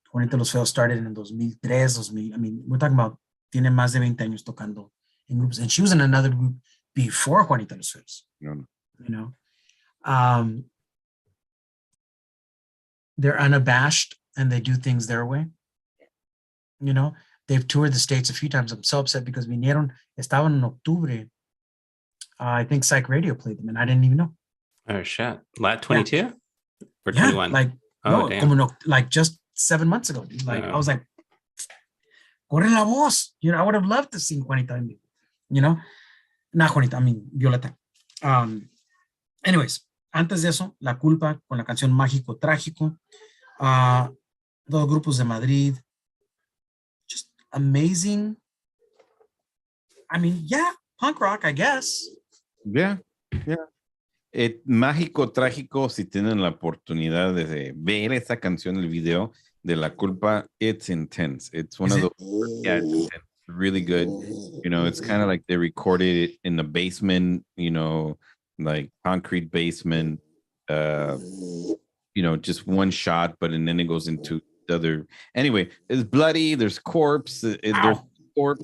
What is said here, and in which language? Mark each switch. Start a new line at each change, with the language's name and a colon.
English: Juanito Los Feos started in 2003, 2000. I mean, we're talking about
Spanish: tiene más de 20 años tocando
English: in groups, and she was in another group before Juanito Los Feos. No. You know, they're unabashed and they do things their way. You know, they've toured the States a few times. I'm so upset because
Spanish: estaban en octubre.
English: I think Psych Radio played them and I didn't even know. Oh shit. Lat 22? Yeah. Or 21? Like, oh, no, damn. like just 7 months ago. Dude. Like, I was like,
Spanish: corre la voz.
English: You know, I would have loved to sing Juanita in me. You know, not Juanita, I mean, Violeta. Anyways,
Spanish: antes de eso,
English: La Culpa con la canción Mágico Trágico.
Spanish: Dos grupos de Madrid.
English: Just amazing. I mean, yeah, punk rock, I guess. Yeah.
Spanish: Mágico Trágico, si tienen la oportunidad de ver esa canción, el video de La Culpa,
English: it's intense. It's one of those, yeah, it's intense. Really good. You know, it's kind of like they recorded it in the basement, you know, like concrete basement, you know, just one shot, and then it goes into the other. Anyway, it's bloody, there's corpse, there's corpse.